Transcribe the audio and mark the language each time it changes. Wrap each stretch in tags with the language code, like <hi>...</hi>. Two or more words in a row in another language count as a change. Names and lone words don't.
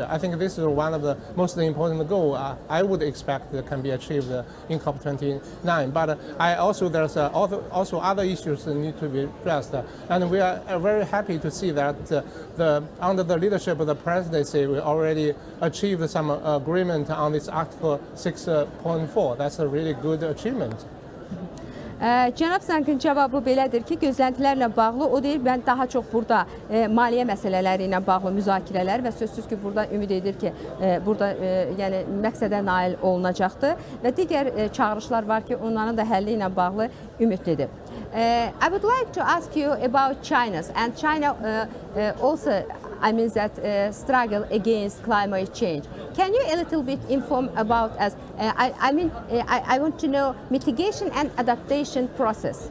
<en>I think this is one of the most important goals I would expect that can be achieved in COP29. But there's also other issues that need to be addressed. And we are very happy to see that under the leadership of the presidency, we already achieved some agreement on this Article 6.4. That's a really good achievement.</en> <az>Cənab Zhang'ın cavabı belədir ki, gözləntilərlə bağlı, o deyir, mən daha çox burada maliyyə məsələləri ilə bağlı müzakirələr və sözsüz ki, burada ümid edir ki, burada yəni məqsədə nail olunacaqdır və digər çağırışlar var ki, onların da həlli ilə bağlı ümidlidir.</az> <en>I would like to ask you about China, and China also, I mean that struggle against climate change. Can you a little bit inform about us? I want to know mitigation and adaptation process.</en>